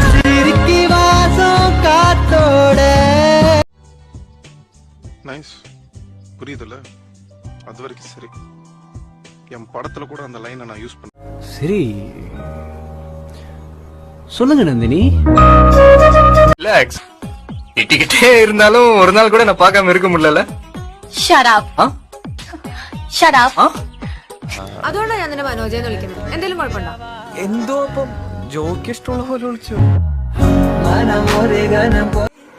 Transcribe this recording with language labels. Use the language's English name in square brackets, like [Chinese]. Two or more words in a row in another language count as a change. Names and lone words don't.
[Tamil] நைஸ், புரியுதுல்ல? அது வரைக்கும் சரி. என் படத்துல கூட அந்த லைனை நான் யூஸ் பண்ணேன். சரி சொல்லுங்க நந்தினி. ரிலாக்ஸ். திட்டிக்கிட்டே இருந்தாலும் ஒரு நாள் கூட நான் பார்க்காம இருக்க முடியல. [English] shut up. shut up. [Malayalam] അതുകൊണ്ടാണ് ഞാൻ നിന്നെ മനോജെന്ന് വിളിക്കുന്നത്. എന്തെങ്കിലും കുഴപ്പമുണ്ടോ? എന്തോ അപ്പം ജോക്ക് ഇഷ്ടമുള്ള പോലെ വിളിച്ചു.